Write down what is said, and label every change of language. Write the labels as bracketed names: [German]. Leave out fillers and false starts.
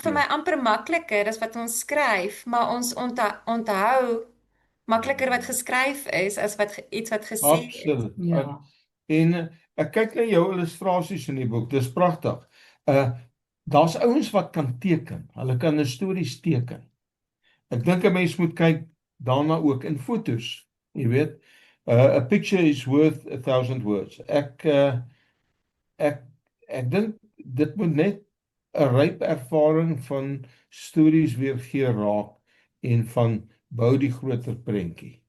[Afrikaans] vir my amper makliker as wat ons skryf, maar ons onthou makliker wat geskryf is as iets wat gesê is. Absoluut. Ja. En ek kyk na jou illustrasies in die boek. Dis pragtig. Daar's ouens wat kan teken. Hulle kan 'n stories teken. Ek dink 'n mens moet kyk daarna ook in fotos. Jy weet, [English] a picture is worth 1,000 words. [Afrikaans] Ek dink dit moet net 'n ryp ervaring van stories weergee raak en van bou die groter prentjie.